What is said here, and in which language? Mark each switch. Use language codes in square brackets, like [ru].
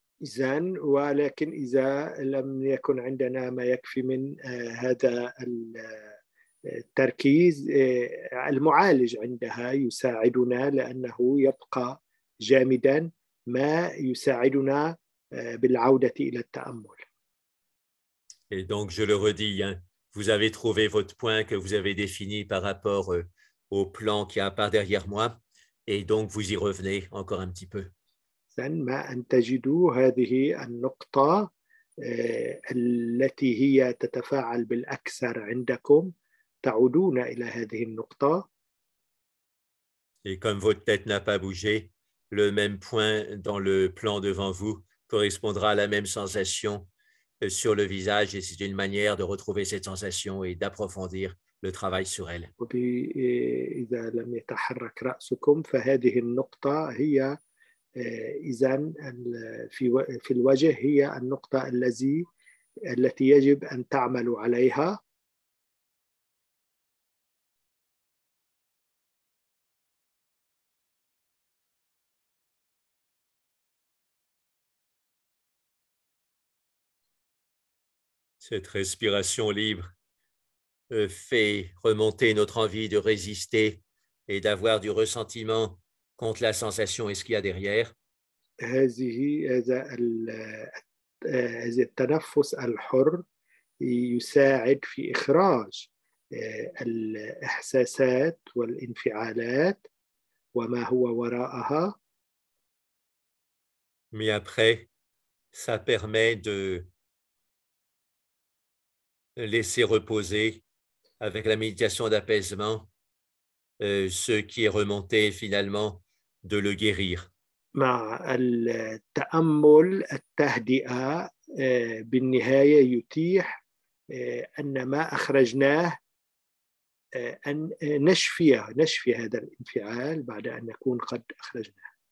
[ar] إذن ولكن إذا لم يكن عندنا ما يكفي من هذا التركيز المعالج عندها يساعدنا لأنه يبقى جامدا ما يساعدنا بالعودة إلى التأمل. [fr] Et donc, je le redis, hein, vous avez trouvé votre point que vous avez défini par rapport au plan qui a par derrière moi. Et donc, vous y revenez encore un petit peu. [ar] ما أن تجدوا هذه النقطة التي هي تتفاعل بالأكثر عندكم تعودون إلى هذه النقطة. [fr] Et comme votre tête n'a pas bougé, le même point dans le plan devant vous correspondra à la même sensation sur le visage et c'est une manière de retrouver cette sensation et d'approfondir le travail sur elle. [ar] إذا لم يتحرك رأسكم فهذه النقطة هي إذن في الوجه هي النقطة التي يجب أن تعملوا عليها. [fr] Cette respiration libre fait remonter notre envie de résister et d'avoir du ressentiment contre la sensation et ce qu'il y a derrière. [ar] هذا التنفس الحر يساعد في إخراج الإحساسات والانفعالات وما هو وراءها. [fr] Mais après, ça permet de laisser reposer avec la méditation d'apaisement ce qui est remonté finalement, de le guérir. [ar] مع التأمل التهدئة بالنهاية يتيح أن ما أخرجناه أن نشفي هذا الانفعال بعد أن نكون قد أخرجناه.